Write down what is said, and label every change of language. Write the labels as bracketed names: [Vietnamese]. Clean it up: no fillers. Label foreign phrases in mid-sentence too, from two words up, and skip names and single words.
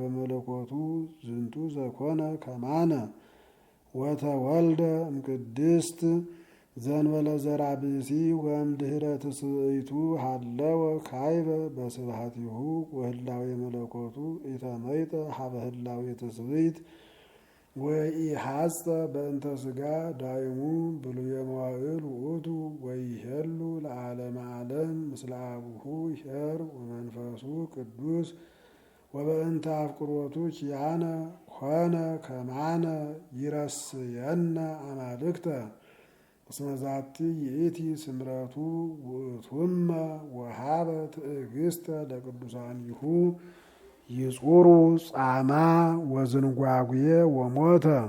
[Geez] መለኮቱ ዝንቱ ዘኮነ ከማነ ወተወልደ እምቅድስት ዘእንበለ ዘርአ ብእሲ ወእምድኅረ ትስብእቱ ሀለወ ካይበ በስብሐቲሁ ወህላዌ መለኮቱ ኢተመይጠ ሀበ ህላዌ ትስብእት ወኢሐጸ በእንተ ሥጋ ዳይሙ ብሉየ መዋዕል ውእቱ ወይሄሉ ለዓለመ ዓለም ምስለ አቡሁ ኄር ወመንፈሱ ቅዱስ ወበእንተ አፍቅሮቱ ኪያነ ሆነ ከማነ ይረስየነ አማልክተ እስመ ዛቲ ይእቲ ስምረቱ ውእቱመ ወሃበ ትዕግስተ ለቅዱሳኒሁ ይጹሩ ጻማ ወዝንጓጉየ ወሞተ